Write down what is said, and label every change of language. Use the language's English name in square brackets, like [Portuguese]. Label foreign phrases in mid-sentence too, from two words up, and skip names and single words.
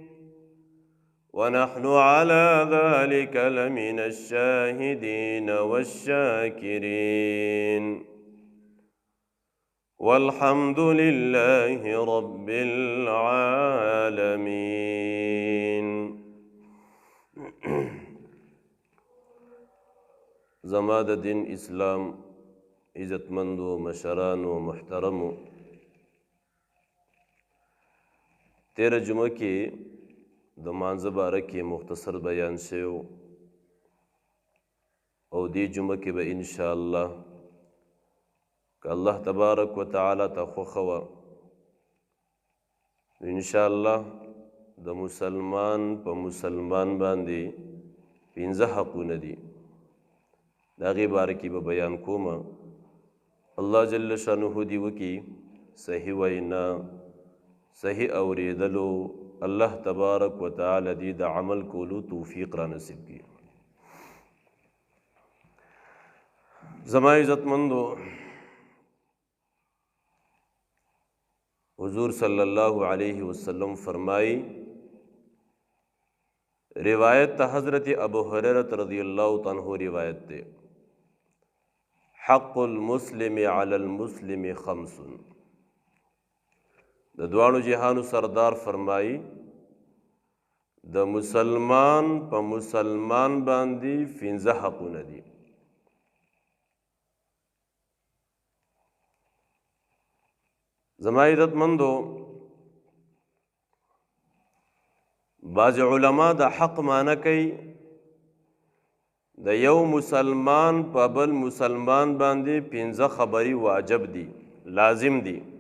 [Arabic] ونحن على ذلك لمن الشاهدين والشاكرين والحمد لله رب العالمين [Pashto] زماد دین اسلام عزت مندو مشرانو محترمو تیرہ جمعہ کی دمانځه باره کې مختصر بیان شوی او دی جمعه کې به انشاءالله که [Arabic] الله تبارک و تعالی [Pashto] ته خوښه وه انشاءالله د مسلمان په مسلمان باندې 15 حقونه دي د هغې باره کې به بیان کوم [Arabic] الله جل شانه [Pashto] دې وکړي صحیح وینا صحیح اورېدلو [Arabic] الله تبارک و تعالی [Pashto] دې د عمل کولو توفیق را نصیب کړي زما عزتمندو حضور [Arabic] صلی اللہ علیہ وسلم [Pashto] فرمائی روایت تا حضرت ابو ہریرہ [Arabic] رضی اللہ عنہ [Pashto] روایت تے [Arabic] حق المسلم علی المسلم خمس [Pashto] د دوانو جہانو سردار فرمائی د مسلمان پا مسلمان باندی 15 حقونه دي زما عزت مندو بعض علماء د حق معنی کوي د یو مسلمان په بل مسلمان باندې 15 خبري واجب دي لازم دي